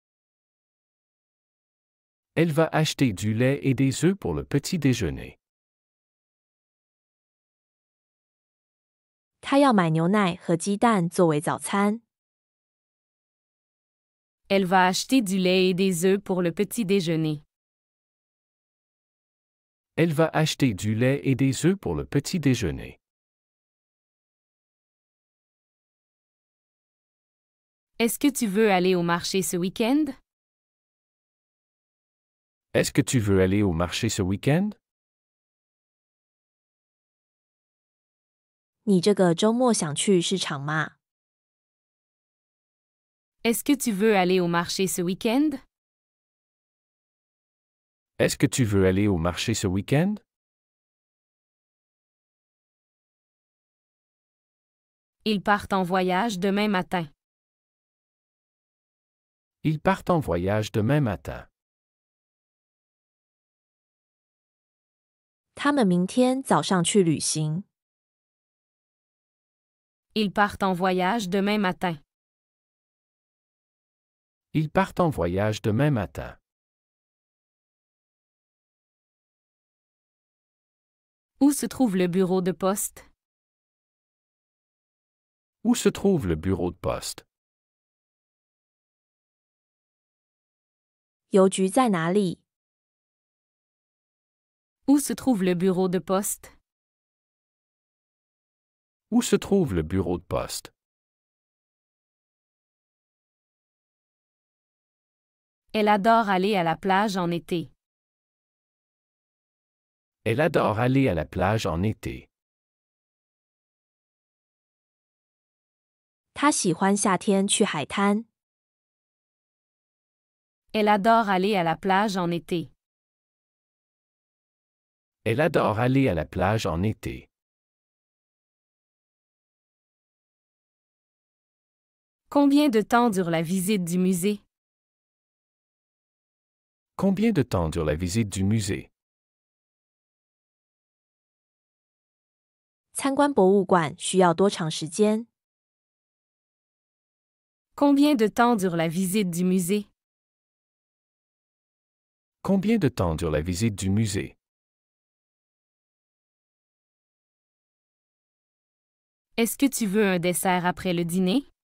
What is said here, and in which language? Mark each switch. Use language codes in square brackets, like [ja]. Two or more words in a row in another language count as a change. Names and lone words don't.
[fr] Elle va acheter du lait et des œufs pour le petit déjeuner. [zh] 她要买牛奶和鸡蛋作为早餐。 [fr] Elle va acheter du lait et des œufs pour le petit déjeuner. Elle va acheter du lait et des œufs pour le petit déjeuner. Est-ce que tu veux aller au marché ce week-end? Est-ce que tu veux aller au marché ce week-end? [zh] 你这个周末想去市场吗？ [fr] Est-ce que tu veux aller au marché ce week-end? Est-ce que tu veux aller au marché ce week-end? Ils partent en voyage demain matin. Ils partent en voyage demain matin. [zh] 他们明天早上去旅行。 [fr] Ils partent en voyage demain matin. Ils partent en voyage demain matin. Où se trouve le bureau de poste? Où se trouve le bureau de poste? [zh] 邮局在哪里？ [fr] Où se trouve le bureau de poste? Où se trouve le bureau de poste? Elle adore aller à la plage en été. Elle adore aller à la plage en été. [zh] 她喜欢夏天去海滩。 [fr] Elle adore aller à la plage en été. Elle adore aller à la plage en été. Combien de temps dure la visite du musée? Combien de temps dure la visite du musée? [zh] 参观博物馆需要多长时间？ [fr] Combien de temps dure la visite du musée? Combien de temps dure la visite du musée? Est-ce que tu veux un dessert après le dîner?